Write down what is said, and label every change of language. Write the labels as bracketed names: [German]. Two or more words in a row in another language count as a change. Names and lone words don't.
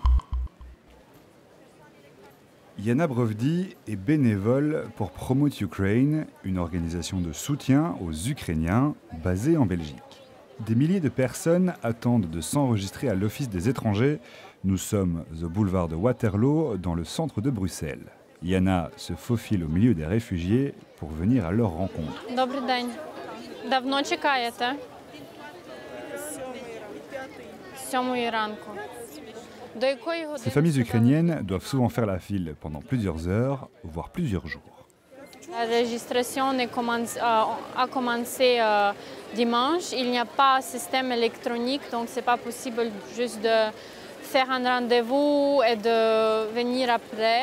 [French] Yana Brovdi est bénévole pour Promote Ukraine, une organisation de soutien aux Ukrainiens basée en Belgique. Des milliers de personnes attendent de s'enregistrer à l'Office des étrangers. Nous sommes au boulevard de Waterloo, dans le centre de Bruxelles. Yana se faufile au milieu des réfugiés pour venir à leur rencontre. [Ukrainian] Добрий день. Давно чекаєте? З 7 ранку. До якої години? [French] Ces familles ukrainiennes doivent souvent faire la file pendant plusieurs heures, voire plusieurs jours. La registration a commencé dimanche. Il n'y a pas de système électronique, donc ce n'est pas possible juste de faire un rendez-vous et de venir après.